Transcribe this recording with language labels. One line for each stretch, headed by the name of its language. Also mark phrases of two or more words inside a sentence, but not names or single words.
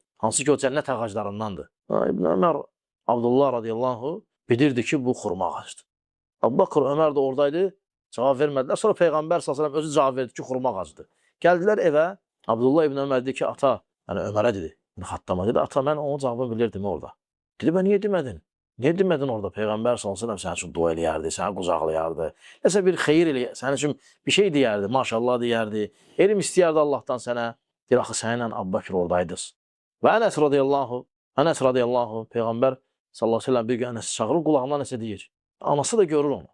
Azerbaijani: Hansı ki, o cənnət ağaclarındandır. İbn Ömər, Abdullah radiyallahu bilirdi ki, bu xurma ağacdır. Abu Bakr, Ömər də oradaydı, cavab vermədilər. Sonra Peyğəmbər s.ə.v özü cavab verdi ki, xurma ağacıdır. Gəldilər evə, Abdullah ibn Ömər dedi ki, ata, yəni Ömərə dedi, İbn Xattama dedi, ata, mən onun cavabını bilirdim orada.
Turkish: Dedi, ben niye demedin? Niye demedin orada? Peygamber
Arabic: صلى الله عليه وسلم
Turkish: senin için dua
Azerbaijani: eləyərdi, səni qucaqlayardı. Nəsə bir xeyir eləyərdi, sənin üçün bir şey deyərdi, maşallah deyərdi. Elm istəyərdi Allahdan sənə. Deyir, axı səninlə Abu Bakr oradaydınız. Və Ənəs radiyallahu, Peyğəmbər
Arabic: صلى الله عليه وسلم
Azerbaijani: bir gün Ənəsi çağırır, qulağından nəsə deyir. Anası da görür onu.